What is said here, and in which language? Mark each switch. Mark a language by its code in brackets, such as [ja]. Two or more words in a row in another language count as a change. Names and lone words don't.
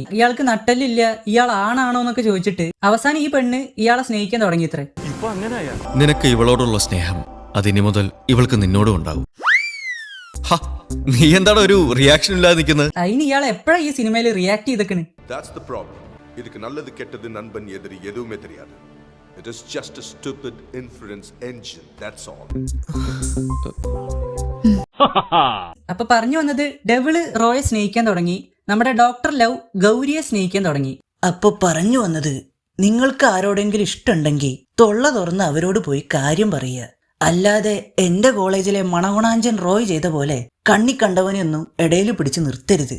[ml] ഇയാൾക്ക് നട്ടല്ലില്ല, ഇയാൾ ആണാണോ എന്നൊക്കെ ചോദിച്ചിട്ട് അവസാനം ഈ പെണ്ണ് ഇയാളെ സ്നേഹിക്കാൻ തുടങ്ങിയത്രേ. നിനക്ക് ഇവളോടുള്ള സ്നേഹം അതിനി മുതൽ ഇവൾക്ക് നിന്നോടും ഉണ്ടാകും. നീ എന്താണ് ഒരു റിയാക്ഷൻ ഇല്ലാതെ നിൽക്കുന്നത്? അതിന് ഇയാൾ എപ്പോഴാ ഈ സിനിമയിൽ റിയാക്ട് ചെയ്തേക്കണ്? [ta] இதுக்கு நல்லது கெட்டது நண்பன் எதிரி எதுவுமே தெரியாது. [en] It is just a stupid inference engine, that's all. [ml] അപ്പൊ പറഞ്ഞു വന്നത് ഡെവിള് റോയെ സ്നേഹിക്കാൻ തുടങ്ങി, നമ്മുടെ ഡോക്ടർ ലവ് ഗൗരിയെ സ്നേഹിക്കാൻ തുടങ്ങി. അപ്പൊ പറഞ്ഞു വന്നത്, നിങ്ങൾക്ക് ആരോടെങ്കിലും ഇഷ്ടമുണ്ടെങ്കിൽ തൊള്ള തുറന്ന് അവരോട് പോയി കാര്യം പറയുക. അല്ലാതെ എന്റെ കോളേജിലെ മണഗുണാഞ്ചൻ റോയ് ചെയ്ത പോലെ കണ്ണി കണ്ടവനെയൊന്നും ഇടയിൽ പിടിച്ച് നിർത്തരുത്.